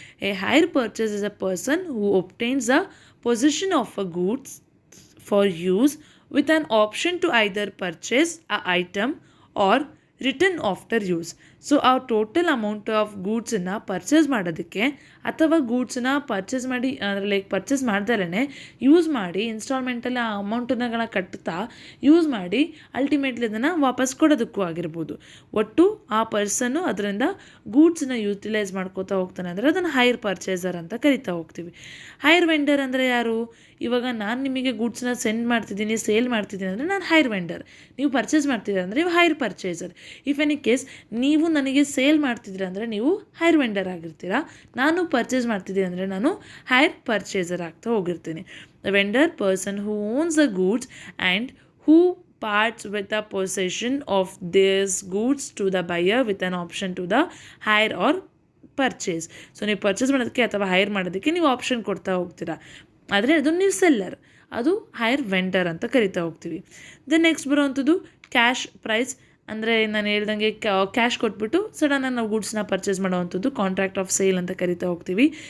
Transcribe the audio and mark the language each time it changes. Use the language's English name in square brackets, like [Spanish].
[English] A hire purchase is a person who obtains a possession of a goods for use with an option to either purchase a item or return after use. [Kannada] So ಆ total amount of ಗೂಡ್ಸನ್ನು purchase ಮಾಡೋದಕ್ಕೆ ಅಥವಾ ಗೂಡ್ಸನ್ನ purchase ಮಾಡಿ like purchase ಮಾಡ್ದಲೇ use ಮಾಡಿ ಇನ್ಸ್ಟಾಲ್ಮೆಂಟಲ್ಲಿ ಆ ಅಮೌಂಟನ್ನ ಕಟ್ತಾ use ಮಾಡಿ ultimately ಅದನ್ನು ವಾಪಸ್ ಕೊಡೋದಕ್ಕೂ ಆಗಿರ್ಬೋದು. ಒಟ್ಟು ಆ ಪರ್ಸನ್ನು ಅದರಿಂದ ಗೂಡ್ಸನ್ನ ಯೂಟಿಲೈಸ್ ಮಾಡ್ಕೋತಾ ಹೋಗ್ತಾನೆ ಅಂದರೆ ಅದನ್ನು ಹೈರ್ ಪರ್ಚೇಸರ್ ಅಂತ ಕರಿತಾ ಹೋಗ್ತೀವಿ. ಹೈರ್ ವೆಂಡರ್ ಅಂದರೆ ಯಾರು? ಇವಾಗ ನಾನು ನಿಮಗೆ ಗೂಡ್ಸನ್ನ ಸೆಂಡ್ ಮಾಡ್ತಿದ್ದೀನಿ, ಸೇಲ್ ಮಾಡ್ತಿದ್ದೀನಿ ಅಂದರೆ ನಾನು ಹೈರ್ ವೆಂಡರ್. ನೀವು ಪರ್ಚೇಸ್ ಮಾಡ್ತಿದ್ದೀರ ಅಂದರೆ ನೀವು hire purchaser. [English] if any case [Kannada] ನೀವು ನನಗೆ ಸೇಲ್ ಮಾಡ್ತಿದ್ದೀರ ಅಂದರೆ ನೀವು ಹೈರ್ ವೆಂಡರ್ ಆಗಿರ್ತೀರಾ. ನಾನು ಪರ್ಚೇಸ್ ಮಾಡ್ತಿದ್ದೀನಿ ಅಂದರೆ ನಾನು ಹೈರ್ ಪರ್ಚೇಸರ್ ಆಗ್ತಾ ಹೋಗಿರ್ತೀನಿ. [English] Vendor person who owns the goods and who parts with the possession of these goods to the buyer with an option to the hire or purchase. [Kannada] So ನೀವು purchase ಮಾಡೋದಕ್ಕೆ ಅಥವಾ hire ಮಾಡೋದಕ್ಕೆ ನೀವು option ಕೊಡ್ತಾ ಹೋಗ್ತೀರಾ. ಆದರೆ ಅದು ನೀವು ಸೆಲ್ಲರ್, ಅದು ಹೈರ್ ವೆಂಡರ್ ಅಂತ ಕರಿತಾ ಹೋಗ್ತೀವಿ. Then next ಬರೋವಂಥದ್ದು cash prize. ಅಂದರೆ ನಾನು ಹೇಳ್ದಂಗೆ ಕ್ಯಾಶ್ ಕೊಟ್ಬಿಟ್ಟು ಸಡನ್ನಾಗಿ ನಾವು ಗೂಡ್ಸ್ನ ಪರ್ಚೇಸ್ ಮಾಡೋವಂಥದ್ದು ಕಾಂಟ್ರಾಕ್ಟ್ ಆಫ್ ಸೇಲ್ ಅಂತ ಕರಿತಾ ಹೋಗ್ತೀವಿ.